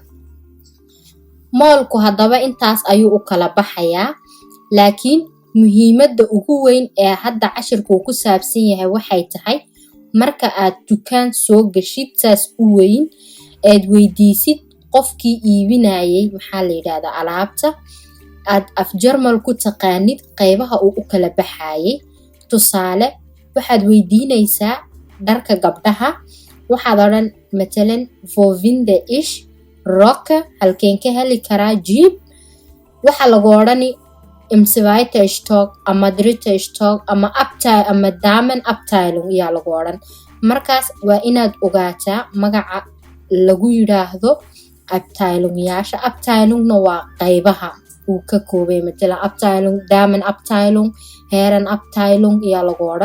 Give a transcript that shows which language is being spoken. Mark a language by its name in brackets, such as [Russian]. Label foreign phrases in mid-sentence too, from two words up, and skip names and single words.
[Somali] Moolku haddaba intaas ayuu u kala baxayaa, laakiin muhiimadda ugu weyn ee hadda cashirku ku saabsan yahay waxay tahay marka aad dukaan soo gashid saas u weyn aad weydiisid qofkii iibinayay maxaa la yiraahdaa alaabta, aad af Jarmal ku taqaanid qaybaha uu u kala baxayay. Tusaale, waxaad weydiinaysaa dharka gabdhaha, waxaad odhan matalan [German] wo finde ich Rocke, [Somali] halkeen ka heli karaa jiib, waxaa lagu odhani [German] im zweite Stock [Somali] ama [German] dritte Stock [Somali] ama ama [German] Damen Abteilung [Somali] ayaa lagu odhan. Markaas waa inaad ogaataa magaca lagu yiraahdo Abteilung-yaasha. Abteilungna waa qaybaha uu ka koobay, matalan [German] Abteilung, Damen Abteilung, Herren Abteilung [Somali] ayaa lagu odhan.